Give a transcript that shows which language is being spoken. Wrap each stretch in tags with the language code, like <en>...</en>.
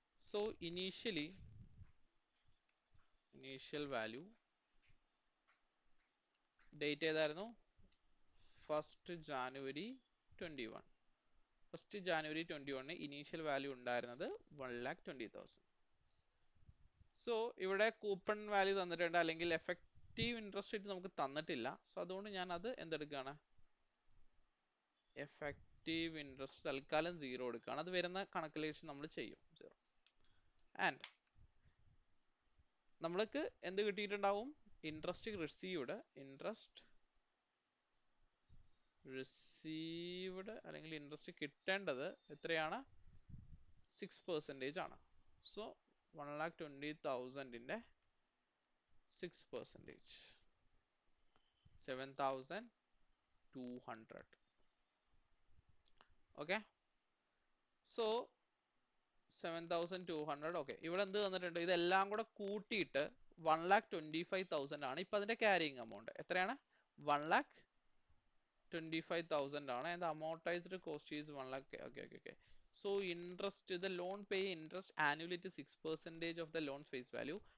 <en>So initial value date</en> <ml>ഏതായിരുന്നു?</ml> <en>1st January 21.</en> <ml>1st January 21 initial value ഉണ്ടായിരുന്നത് 1,20,000. So ഇവിടെ coupon value തന്നിട്ടുണ്ട്, അല്ലെങ്കിൽ എഫക്റ്റീവ് ഇൻട്രസ്റ്റ് റേറ്റ് നമുക്ക് തന്നിട്ടില്ല. സോ അതുകൊണ്ട് ഞാൻ അത് എന്തെടുക്കുകയാണ്? എഫക്റ്റീവ് ഇൻട്രസ്റ്റ് തൽക്കാലം 0 എടുക്കുകയാണ്. അത് വരുന്ന കണക്കുലേഷൻ നമ്മൾ ചെയ്യും 0. ആൻഡ് നമ്മൾക്ക് എന്ത് കിട്ടിയിട്ടുണ്ടാവും? ഇൻട്രസ്റ്റ് റിസീവ്ഡ്, ഇൻട്രസ്റ്റ് റിസീവ്ഡ് അല്ലെങ്കിൽ ഇൻട്രസ്റ്റ് കിട്ടേണ്ടത് എത്രയാണ്? 6% ആണ്. സോ 1,20,000 6%, 7,200. Okay, so 7,200. ഓക്കെ, ഇവിടെ എന്ത് തന്നിട്ടുണ്ട്? ഇതെല്ലാം കൂടെ കൂട്ടിയിട്ട് 1,25,000 ആണ് ഇപ്പൊ അതിന്റെ ക്യാരിങ് എമൗണ്ട്. എത്രയാണ്? 1,25,000 ആണ്.</ml> <en>And amortized cost is 1 lakh. Okay. So interest, the loan pay interest annually to 6% of the loan's face value.</en>